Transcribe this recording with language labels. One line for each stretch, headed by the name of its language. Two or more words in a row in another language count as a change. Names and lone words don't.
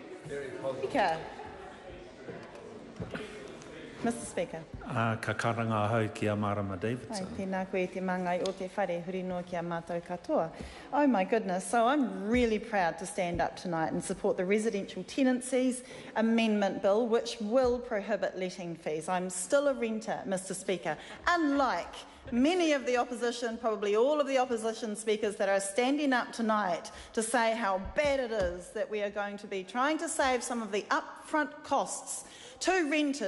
English: Speaker. Mr. Speaker.
Māori: Ka karanga hau ki a Marama Ai, Davidson. tēnā koe te mangai o te whare huri noa ki a mātou katoa.
English: Oh my goodness, so I'm really proud to stand up tonight and support the Residential Tenancies Amendment Bill, which will prohibit letting fees. I'm still a renter, Mr. Speaker, unlike many of the opposition, probably all of the opposition speakers that are standing up tonight to say how bad it is that we are going to be trying to save some of the upfront costs to renters.